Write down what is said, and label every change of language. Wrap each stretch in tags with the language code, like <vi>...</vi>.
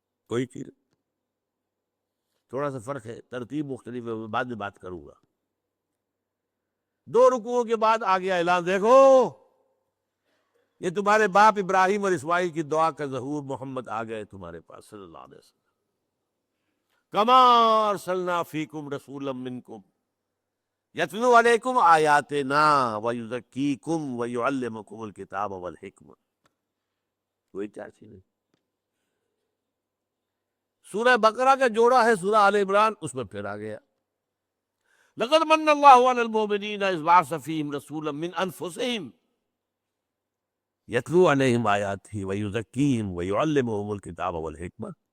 <ur>کوئی چیز تھوڑا سا فرق ہے، ترتیب مختلف ہے، بعد میں بات کروں گا. 2 رکوعوں کے بعد آ گیا اعلان، دیکھو یہ تمہارے باپ ابراہیم اور اسماعیل کی دعا کا ظہور، محمد آ گئے تمہارے پاس صلی اللہ علیہ وسلم.</ur> <ar>کما ارسلنا فیکم رسولا منکم یتلو علیکم آیاتنا ویزکیکم ویعلمکم الکتاب والحکمہ.</ar> <ur>کوئی 4 چیزیں. سورہ بقرہ کا جوڑا ہے سورہ آل عمران، اس میں پھر آ گیا</ur> <ar>لقد من اللہ علی المؤمنین اذ بعث فیہم رسولا من انفسہم یتلو علیہم آیاتہ ویزکیہم ویعلمہم الکتاب والحکمہ.</ar>